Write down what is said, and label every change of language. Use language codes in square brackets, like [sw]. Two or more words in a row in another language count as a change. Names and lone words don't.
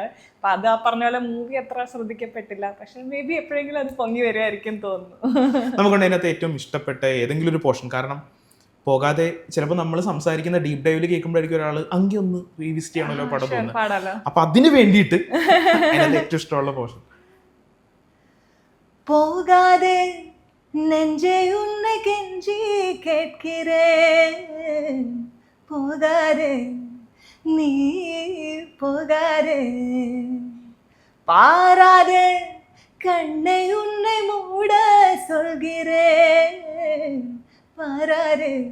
[ml] അപ്പൊ അത് ആ പറഞ്ഞ പോലെ മൂവി അത്ര ശ്രദ്ധിക്കപ്പെട്ടില്ല. പക്ഷെ [en] may be [ml] എപ്പോഴെങ്കിലും അത് പൊങ്ങി വരുമായിരിക്കും തോന്നുന്നു. നമുക്കുണ്ട് അതിനകത്ത് ഏറ്റവും ഇഷ്ടപ്പെട്ട ഏതെങ്കിലും ഒരു പോർഷൻ? കാരണം പോകാതെ ചിലപ്പോൾ നമ്മൾ സംസാരിക്കുന്ന [en] deep diveil [ml] കേൾക്കുമ്പോഴായിരിക്കും ഒരാൾ അങ്കി ഒന്ന് റീവിസിറ്റ് ചെയ്യണമല്ലോ പടം തോന്നുന്നത്. അപ്പൊ അതിന് വേണ്ടിയിട്ട് ഏറ്റവും ഇഷ്ടമുള്ള പോർഷൻ. [ta] போகாதே நெஞ்சே உன்னை கெஞ்சி கேட்கிறேன், போகாதே நீ போகாதே, பாராதே கண்ணை உன்னை மூட சொல்கிறேன், பாராதே